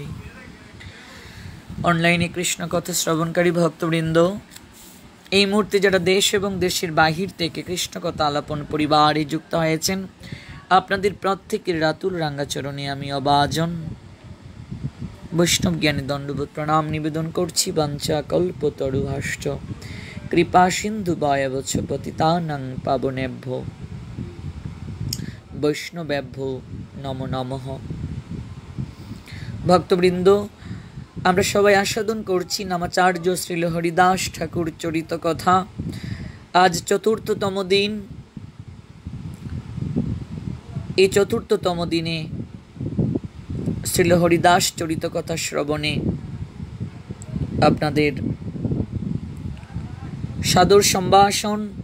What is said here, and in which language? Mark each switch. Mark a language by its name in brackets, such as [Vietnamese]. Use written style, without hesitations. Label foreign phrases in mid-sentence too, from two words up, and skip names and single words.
[Bangla] অনলাইনে কৃষ্ণ কথা শ্রবণকারী ভক্তবৃন্দ, এই মুহূর্তে যারা দেশ এবং দেশের বাহির থেকে কৃষ্ণ কথা আলাপন পরিবারে যুক্ত হয়েছেন, আপনাদের প্রত্যেকের রাতুল রাঙ্গাচরণে আমি অবাজন বৈষ্ণব জ্ঞানে দণ্ডবোধ প্রণাম নিবেদন করছি। [Sanskrit] বাঞ্ছা কল্পতরুহাশ্চ কৃপা সিন্ধু বয়বচ্ছ পতিতানাং পাবনেভ্যো বৈষ্ণবেভ্যো নমো নমঃ। [Bangla] ভক্তবৃন্দ, আমরা সবাই আস্বাদন করছি নামাচার্য শ্রীল হরিদাস ঠাকুর চরিত কথা। আজ চতুর্থতম দিন। এই চতুর্থতম দিনে শ্রীল হরিদাস চরিত কথা শ্রবণে আপনাদের সাদর সম্ভাষণ।